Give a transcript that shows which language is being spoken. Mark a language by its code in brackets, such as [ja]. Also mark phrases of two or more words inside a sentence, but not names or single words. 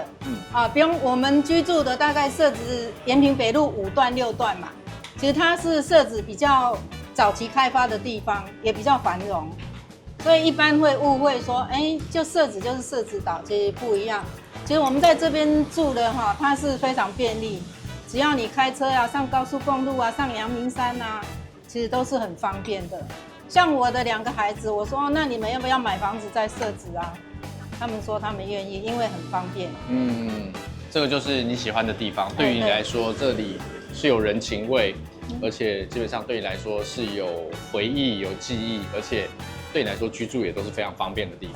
[zh] 比如我們居住的大概社子延平北路5段6段嘛，其實它是社子比較早期開發的地方，也比較繁榮，所以一般會誤會說，就社子就是社子島，其實不一樣。其實我們在這邊住的哈，它是非常便利，只要你開車啊，上高速公路啊，上陽明山啊，其實都是很方便的。像我的2個孩子，我說那你們要不要買房子在社子啊？他們說他們願意，因為很方便。這個就是你喜歡的地方。對於你來說，这裡是有人情味，而且基本上对你來說是有回憶、有記憶，而且對你來說居住也都是非常方便的地方。